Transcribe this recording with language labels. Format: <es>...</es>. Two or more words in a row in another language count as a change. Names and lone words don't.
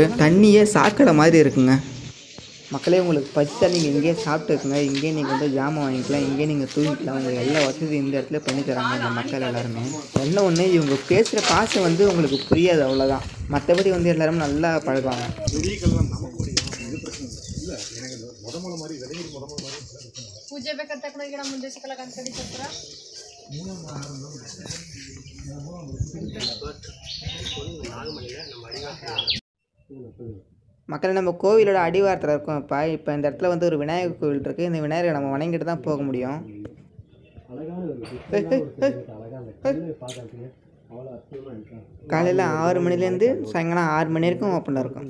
<ta>தண்ணியே சாக்கடை மாதிரி இருக்குங்க. மக்களே உங்களுக்கு பச்சை நீங்கள் இங்கேயே சாப்பிட்டு இருக்குங்க. இங்கேயே நீங்கள் வந்து ஜாமான் வாங்கிக்கலாம், இங்கேயே நீங்கள் தூங்கிக்கலாம். உங்களுக்கு எல்லா வசதி இந்த இடத்துல பண்ணி தராங்க இந்த மக்கள் எல்லாருமே. என்ன ஒன்று இவங்க பேசுகிற பாசை வந்து உங்களுக்கு புரியாது, அவ்வளோதான். மற்றபடி வந்து எல்லாரும் நல்லா பழகுவாங்க.</ta> <kn>ಪೂಜೆ ಬೇಕಾದ ತಗೊಂಡೋಗಿ ನಮ್ಮ ಮುಂದೆ ಸಿಕ್ಕಲ್ಲ ಕನ್ಸಡಿ ಬರ್ತಾರ.</kn> <ta>மக்கள் நம்ம கோவிலோட அடிவாரத்தில் இருக்கோம். இப்போ இந்த இடத்துல வந்து ஒரு விநாயகர் கோவில் இருக்குது. இந்த விநாயகரை நம்ம வணங்கிட்டு தான் போக முடியும். காலையில் 6 மணிலேருந்து சாயங்காலம் 6 மணி வரைக்கும் ஓப்பனில் இருக்கும்.</ta>